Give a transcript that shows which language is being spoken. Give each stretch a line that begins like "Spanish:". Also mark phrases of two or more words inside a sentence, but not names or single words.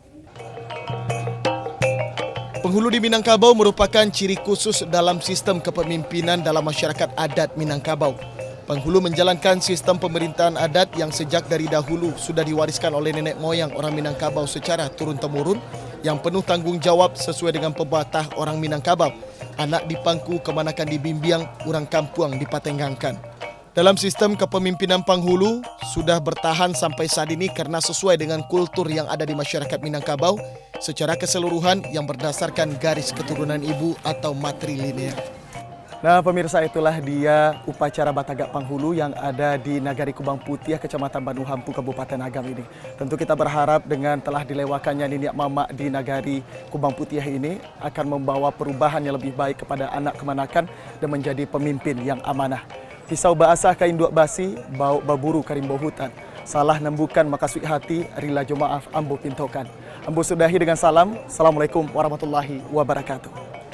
Indonesian: Penghulu di Minangkabau merupakan ciri khusus dalam sistem kepemimpinan dalam masyarakat adat Minangkabau. Penghulu menjalankan sistem pemerintahan adat yang sejak dari dahulu sudah diwariskan oleh nenek moyang orang Minangkabau secara turun-temurun, yang penuh tanggung jawab sesuai dengan pepatah orang Minangkabau,
Minangkabau: anak dipangku kemanakan dibimbiang, orang kampuang dipatenggangkan.
Indonesian: Dalam sistem kepemimpinan penghulu sudah bertahan sampai saat ini karena sesuai dengan kultur yang ada di masyarakat Minangkabau secara keseluruhan yang berdasarkan garis keturunan ibu atau matrilinear. Nah pemirsa, itulah dia upacara Batagak Penghulu yang ada di Nagari Kubang Putih, Kecamatan Bandung Hampu, Kabupaten Agam ini. Tentu kita berharap dengan telah dilewakannya Niniak Mama di Nagari Kubang Putih ini akan membawa perubahan yang lebih baik kepada anak kemanakan dan menjadi pemimpin yang amanah.
Minangkabau: Pisau basah kain duak basi, bau baburu karimbo hutan. Salah nembukan maka suik hati, rila jo maaf ambo pintokan. Ambo sudahi dengan salam.
Arabic: السلام عليكم ورحمة الله وبركاته.